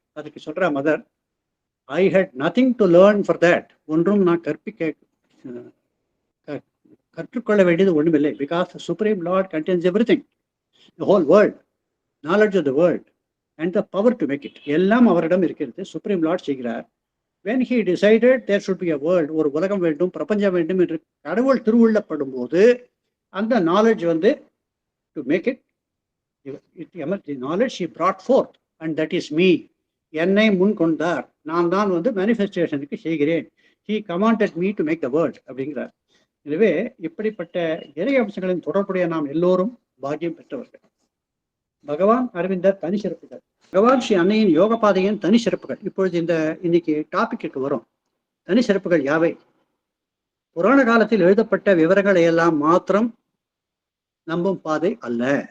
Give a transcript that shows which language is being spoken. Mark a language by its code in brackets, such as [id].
[ta] அதுக்கு சொல்ற [en] Mother, I hate nothing to learn for that. [ta] ஒன்றும் நான் கற்றுக்கொள்ள வேண்டியது ஒன்றுமில்லை. [en] Because supreme lord contains everything, the whole world, knowledge of the world and the power to make it. [ta] எல்லாம் அவரிடம் இருக்கிறது. சுப்ரீம் லார்ட் செய்கிறார். [en] when he decided there should be a world, [ta] ஒரு உலகம் வேண்டும், பிரபஞ்சம் வேண்டும் என்று கடவுள் திருவுள்ளப்படும் போது அந்த நாலேஜ் வந்து [en] to make it the knowledge he brought forth and that is me. [ta] என்னை முன் கொண்டார், நான் தான் வந்து மேனிஃபெஸ்டேஷனுக்கு செய்கிறேன். [en] he commanded me to make the world [ta] அப்படிங்கிறார். எனவே இப்படிப்பட்ட இறை அம்சங்களின் தொடர்புடைய நாம் எல்லோரும் பாக்கியம் பெற்றவர்கள். பகவான் அரவிந்தர் தனி சிறப்புகள். பகவான் ஸ்ரீ அன்னையின் யோக பாதையின் தனி சிறப்புகள். இப்பொழுது இன்னைக்கு டாபிக்கு வரும். தனி சிறப்புகள் யாவை? புராண காலத்தில் எழுதப்பட்ட விவரங்களை எல்லாம் மாத்திரம் நம்பும் பாதை அல்ல.